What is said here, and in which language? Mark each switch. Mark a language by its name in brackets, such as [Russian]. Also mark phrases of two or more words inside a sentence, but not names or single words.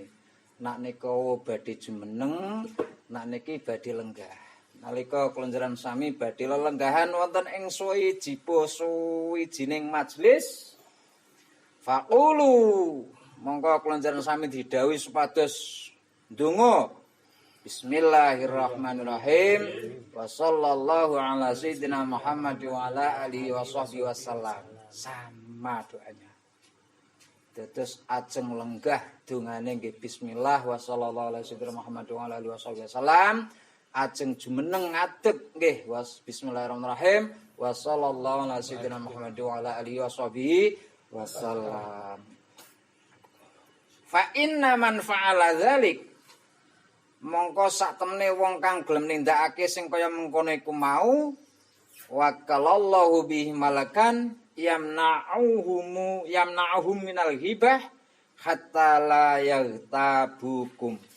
[Javanese] Nak nika badhe jumeneng, nak niki badhe lenggah. Nalika kula njenengan sami badhe lelenggahan wonten ing suwijining majelis. Faqulu mongko kula njenengan sami didhawuhi supados ndonga [Arabic] بسم الله الرحمن الرحيم وصلى الله على سيدنا محمد وعلى آله وصحبه وسلم. [Indonesian] Sama doanya. [Javanese] Dados ajeng lenggah dongane nggih [Arabic] بسم الله وصلى الله على سيدنا محمد وعلى آله وصحبه وسلم. [Javanese] ajeng jumeneng ngadeg nggih. Bismillahirrahmanirrahim. [Arabic] وصلى الله على سيدنا محمد وعلى آله وصحبه وسلم. فإن من فعل ذلك, [Javanese] mongko sak temene wong kang gelem nindakake sing kaya mengkono iku mau, [Arabic] وكل الله به ملكا يمنعهم من الهبة حتى لا يغتابكم.